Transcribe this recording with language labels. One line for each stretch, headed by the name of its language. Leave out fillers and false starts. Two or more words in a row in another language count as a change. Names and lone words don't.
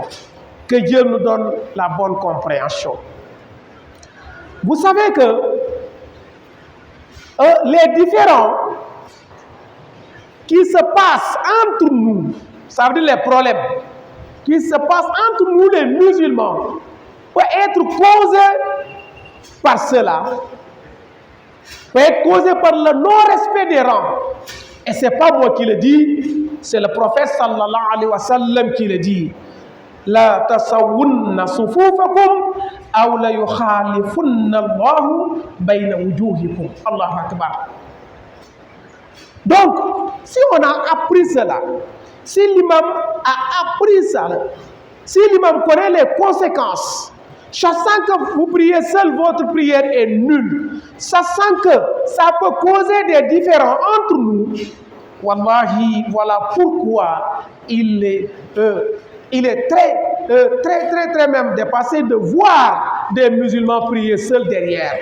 French: Que Dieu nous donne la bonne compréhension. Vous savez que les différends qui se passent entre nous, ça veut dire les problèmes qui se passent entre nous les musulmans, peuvent être causés par cela, peut être causé par le non-respect des rangs. Et ce n'est pas moi qui le dis, c'est le prophète
Arabic: صلى الله عليه وسلم
French: qui le dit.
Arabic: لتسوّنّ صفوفكم أو ليخالفنّ الله بين وجوهكم. الله أكبر.
French: Donc, si on a appris cela, si l'imam a appris ça, si l'imam connaît les conséquences, sachant que vous priez seul, votre prière est nulle, sachant que ça peut causer des différends entre nous, wallahi, voilà pourquoi il est très même dépassé de voir des musulmans prier seuls derrière.